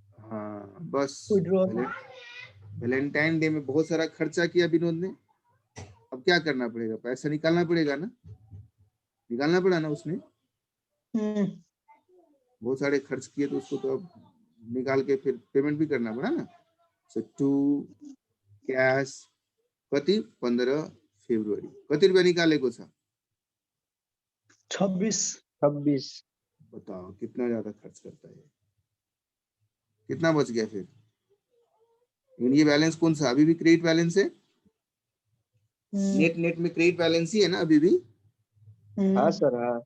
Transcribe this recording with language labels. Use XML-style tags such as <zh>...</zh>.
<hi>हाँ बस Valentine day में बहुत सारा खर्चा किया विनोद ने, अब क्या करना पड़ेगा, पैसा निकालना पड़ेगा ना, निकालना पड़ा ना उसने, बहुत सारे खर्च किए तो उसको तो अब निकाल के फिर पेमेंट भी करना पड़ा ना।</hi> <ne>सो टू कैश कति 15 फरवरी, कति रुपया निकालेको छ 26।</ne> <hi>बताओ कितना ज्यादा खर्च करता है, कितना बच गया फिर। ये बैलेंस कौन सा, अभी भी क्रेडिट बैलेंस है, नेट में क्रेडिट बैलेंस ही है ना अभी भी। हाँ सर।</hi>